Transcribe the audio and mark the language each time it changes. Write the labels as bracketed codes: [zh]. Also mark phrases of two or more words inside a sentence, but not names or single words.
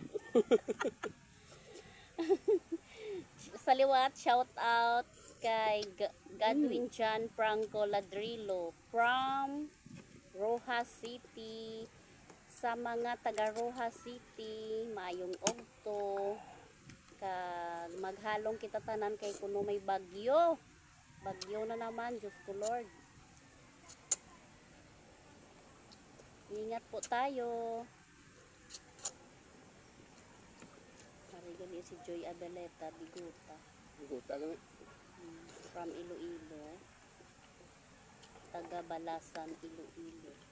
[hil] Sa liwat, shout out kay Godwin John Franco Ladrillo [en] from Rojas City. [hil] Sa mga taga Rojas City, maayong ogto. Kag maghalong kita tanan kay kuno may bagyo. [tl] Bagyo na naman, Diyos ko Lord. Ingat po tayo. [hil] Gali si Joy Abeleta Biguta Guta kami. from Iloilo, taga Balasan, Iloilo.